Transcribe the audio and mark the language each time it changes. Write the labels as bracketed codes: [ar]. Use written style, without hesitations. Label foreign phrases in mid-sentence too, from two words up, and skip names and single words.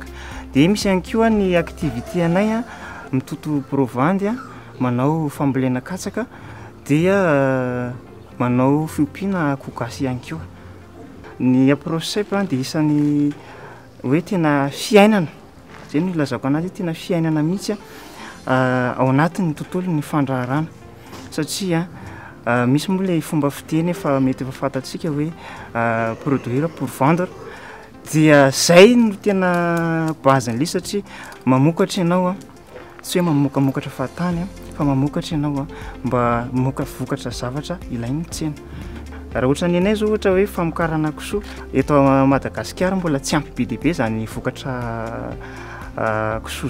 [mg] Dia misy ihany koa ny activité anay mitoto provandy manao fambolena katsaka dia manao fiompiana kogasy ihany koa. Ny pro-chep dia isan'ny hoe tena fiainana. Zay no ilazako anazy tena fiainana mihitsy ao anatin'ny tontolo ny fandraharana satria misy moa ilay fomba fiteny efa mety efa fantatsika hoe [fr] produire pour vendre [mg] dia zay no tena bazin'ilay satria mamokatra ianao tsy hoe mamokatra fahatany fa mamokatra ianao mba mamoaka vokatra zavatra ilain'ny tsena. Raha ohatra ny anay zao ohatra hoe famokarana kisoa eto Madagasikara mbola tsy ampy be dia be zany vokatra kisoa